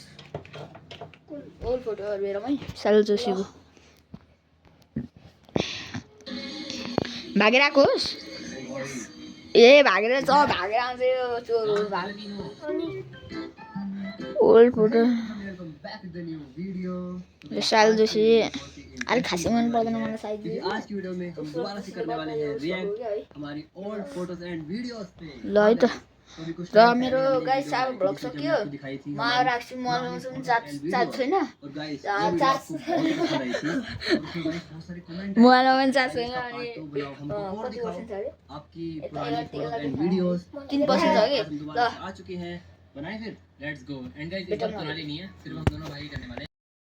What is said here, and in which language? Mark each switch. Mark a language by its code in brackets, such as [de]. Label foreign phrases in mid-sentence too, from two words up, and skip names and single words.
[ne] ओल्ड फोटोहरू हेरौँ है साल जोशीको भागेर आएको होस् ए भागेर आउँछ यो चोर [en] old photo [ne] साल जोशी अलिक खासै मन पर्दैन मलाई साइज [hi] आज की वीडियो में हम दोबारा से करने वाले हैं रिएक्ट हमारी [en] old photos and videos [hi] पे [ne] ल है त र मेरो गाइस अब भ्लग सक्यो म राख्छु मसँग चार्ज छैन मोबाइलमा पनि चार्ज छैन अनि कति पर्सेन्ट छ अरे [hi] आपकी पुरानी [en] photos and videos [ne] 3% छ कि ल [hi] आ चुके हैं बनाए फिर [en] let's go and guys [hi] इस बार कुनाली नहीं है सिर्फ हम दोनों भाई करने वाले हैं